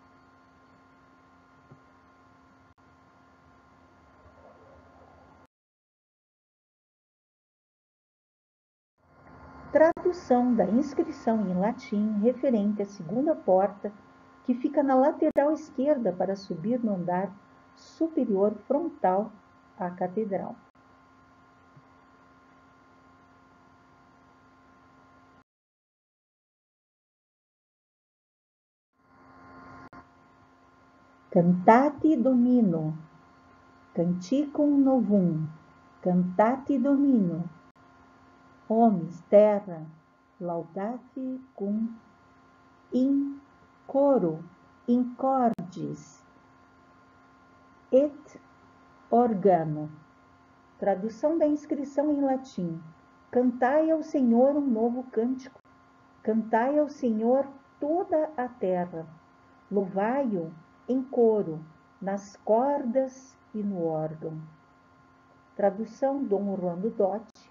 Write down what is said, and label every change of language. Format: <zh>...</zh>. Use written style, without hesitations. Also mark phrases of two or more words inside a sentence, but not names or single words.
<pt>Tradução da inscrição em latim referente à segunda porta, que fica na lateral esquerda para subir no andar superior frontal à catedral.</pt> <la>Cantate Domino, Canticum Novum, Cantate Domino, Homens, terra, laudate cum in coro, in cordis, et organo.</la> <pt>Tradução da inscrição em latim. Cantai ao Senhor um novo cântico. Cantai ao Senhor toda a terra. Louvai-o em coro, nas cordas e no órgão. Tradução Dom Orlando Dotti.</pt>